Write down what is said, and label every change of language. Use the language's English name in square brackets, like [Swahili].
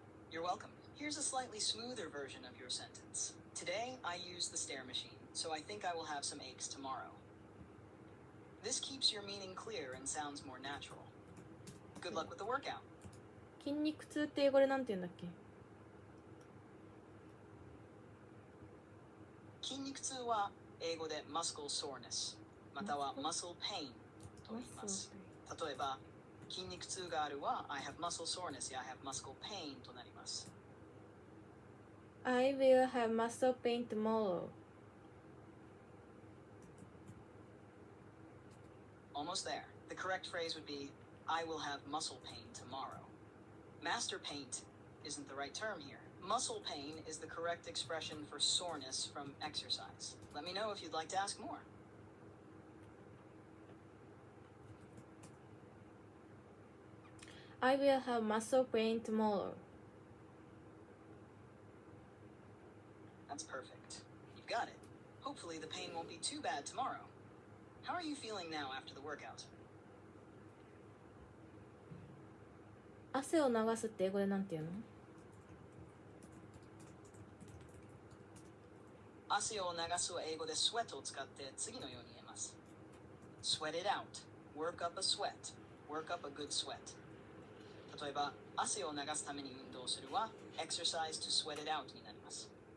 [English] You're welcome. Here's a slightly smoother version of your sentence. Today I used the stair machine, so I think I will have some aches tomorrow. This keeps your meaning clear and sounds more natural. Good luck with the workout. [Japanese] 筋肉痛って英語でなんて言うんだっけ？筋肉痛は英語で muscle soreness または muscle pain と言います。例えば筋肉痛があるは I have muscle soreness や I have muscle pain となります。 [English] I will have muscle pain tomorrow. Almost there. The correct phrase would be I will have muscle pain tomorrow. Master paint isn't the right term here. Muscle pain is the correct expression for soreness from exercise. Let me know if you'd like to ask more. I will have muscle pain tomorrow. That's perfect. You've got it. Hopefully the pain won't be too bad tomorrow. How are you feeling now after the workout? [Japanese] 汗を流すって英語でなんて言うの？汗を流すは英語で sweat を使って次のように言えます。 Sweat it out. Work up a sweat. Work up a good sweat. 例えば、汗を流すために運動するは exercise to sweat it out になります。